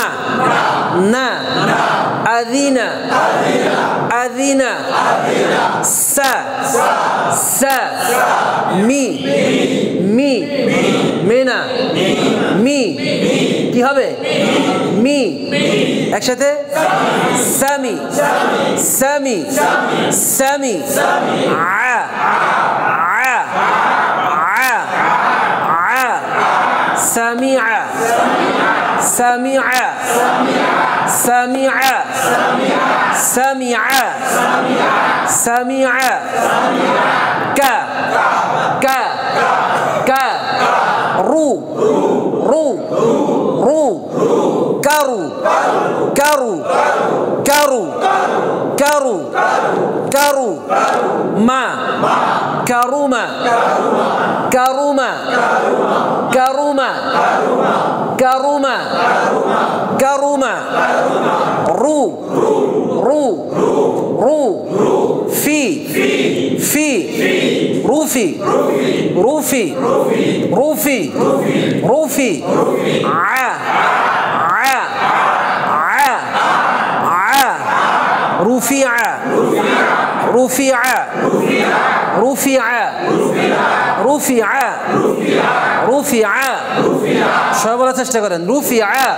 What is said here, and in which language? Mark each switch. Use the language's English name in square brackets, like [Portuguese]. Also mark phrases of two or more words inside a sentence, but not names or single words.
[Bangla] না, আদিনা আদিনা, সা সা, মি মি, মেনা মি, কি হবে মি, একসাথে সামি সামি সামি, আ আ আ আ, সামিআ সামিআ সামিআ সামিআ সামিআ, কা কা কা, রু রু রু, কারু কারু কারু কারু কারু, মা কারুমা কারুমা কারুমা কারুমা কারুমা, রু রু রু, ফি ফি, রুফি রুফি রুফি রুফি, আ আ আ আ, রুফিআ রুফিআ রুফিআ রুফিআ রুফিআ, সবাই বলার চেষ্টা করেন রুফিআ।